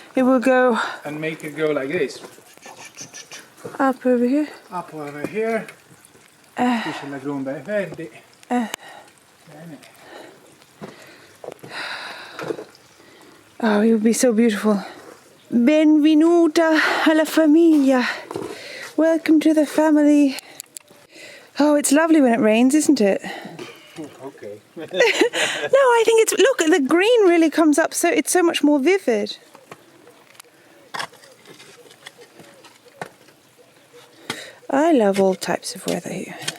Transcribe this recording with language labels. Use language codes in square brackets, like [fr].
[en] it will go And make it go like this. up over here. Up over here. [it] Qui c'è la gronda verde. Bene. [en] Oh, it would be so beautiful. [it] Benvenuta alla famiglia. [en] Welcome to the family. Oh, it's lovely when it rains, isn't it? Okay. No, I think it's, look, the green really comes up, so it's so much more vivid. I love all types of weather here.